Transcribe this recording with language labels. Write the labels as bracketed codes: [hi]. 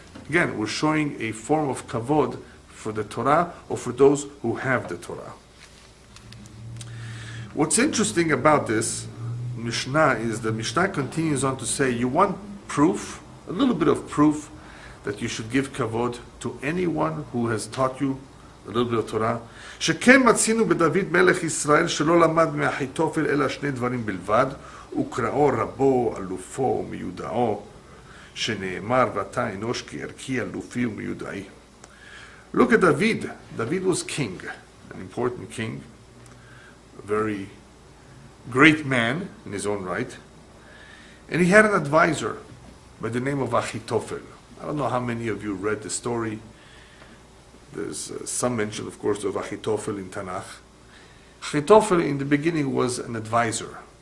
[en] Again, we're showing a form of kavod for the Torah or for those who have the Torah. What's interesting about this Mishnah is the Mishnah continues on to say, you want proof, a little bit of proof, that you should give kavod to anyone who has taught you a little bit of Torah. [he] שכן מצינו בדוד מלך ישראל שלא למד מאחיתופל אלא שני דברים בלבד, וקראו רבו, אלופו ומיודעו, שנאמר ואתה אנוש כי ערכי אלופי ומיודעי. [en] Look at David. David was king, an important king, a very great man in his own right. And he had an advisor by the name of Achitophel. I don't know how many of you read the story. There's some mention, of course, of Achitophel in Tanakh. Achitophel in the beginning was an advisor.